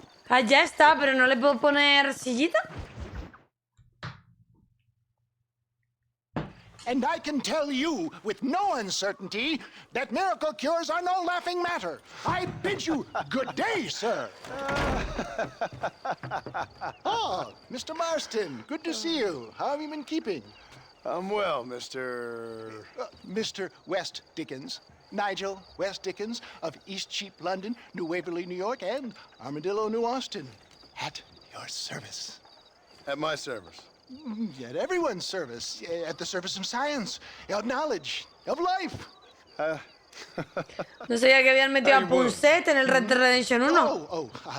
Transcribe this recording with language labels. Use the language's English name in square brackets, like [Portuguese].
[Spanish] Ah, ya está, pero no le puedo poner sillita. [English] And I can tell you with no uncertainty that miracle cures are no laughing matter. I bid you good day, sir. Oh, Mr. Marston, good to see you. How have you been keeping? I'm well, Mr. Mr. West Dickens. Nigel West Dickens of Eastcheap, London, New Waverly, New York, and Armadillo, New Austin. At your service. At my service. At everyone's service. At the service of science, of knowledge, of life. [Spanish] No sabía que habían metido a Pulset en el Red Dead Redemption 1.